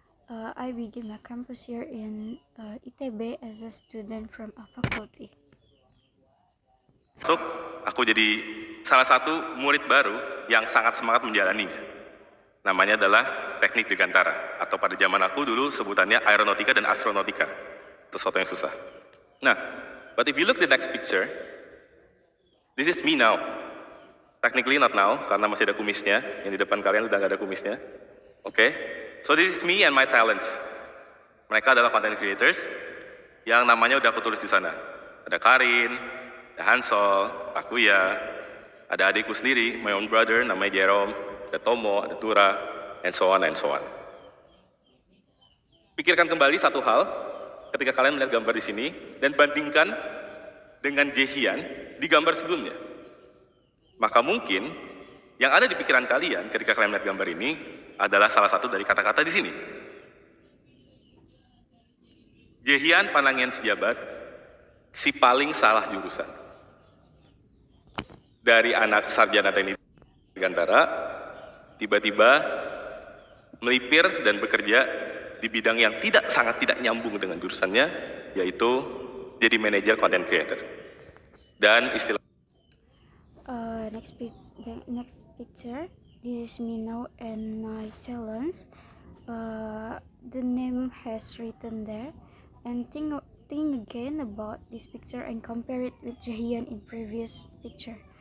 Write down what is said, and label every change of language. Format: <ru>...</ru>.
<en>I begin my campus year in ITB as a student from a faculty.</en> <id>So, aku jadi salah satu murid baru yang sangat semangat menjalaninya. Namanya adalah teknik Dirgantara, atau pada zaman aku dulu sebutannya aeronautika dan astronautika. Sesuatu yang susah.</id> <en>Nah, but if you look the next picture, this is me now. Technically not now,</en> <id>karena masih ada kumisnya. Yang di depan kalian udah gak ada kumisnya. Oke?</id> <en>So this is me and my talents.</en> <id>Mereka adalah content creators yang namanya udah aku tulis di sana. Ada Karin, ada Hansol, Akuya, ada adikku sendiri,</id> <en>my own brother,</en> <id>namanya Jerome, ada Tomo, ada Tura,</id> <en>and so on and so on.</en> <id>Pikirkan kembali satu hal ketika kalian melihat gambar di sini dan bandingkan dengan Jehian di gambar sebelumnya. Maka mungkin yang ada di pikiran kalian ketika kalian melihat gambar ini adalah salah satu dari kata-kata di sini. Jehian Panangian Sijabat, si paling salah jurusan. Dari anak sarjana teknik Dirgantara, tiba-tiba melipir dan bekerja di bidang yang sangat tidak nyambung dengan jurusannya, yaitu jadi manajer content creator. Dan istilah</id> <en>next picture, this is me now and my talents. The name has written there, and think again about this picture and compare it with Jehian in previous picture.</en>